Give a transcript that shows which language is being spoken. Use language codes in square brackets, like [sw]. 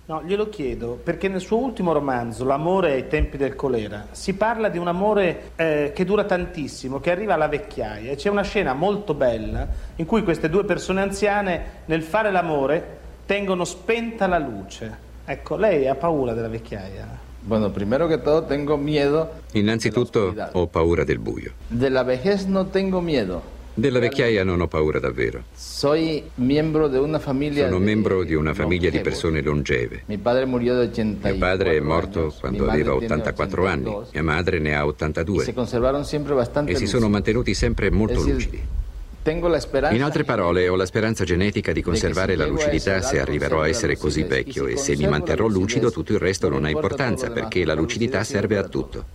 [it] No, glielo chiedo perché nel suo ultimo romanzo, L'amore ai tempi del colera, si parla di un amore che dura tantissimo, che arriva alla vecchiaia. C'è una scena molto bella in cui queste due persone anziane, nel fare l'amore, tengono spenta la luce. Ecco, lei ha paura della vecchiaia? Innanzitutto ho paura del buio. [es] Della vejez no tengo miedo. [it] Della vecchiaia non ho paura davvero. Sono membro di una famiglia di persone longeve. Mio padre è morto quando aveva 84 anni, mia madre ne ha 82. E si sono mantenuti sempre molto lucidi. In altre parole, ho la speranza genetica di conservare la lucidità se arriverò a essere così vecchio, e se mi manterrò lucido tutto il resto non ha importanza, perché la lucidità serve a tutto.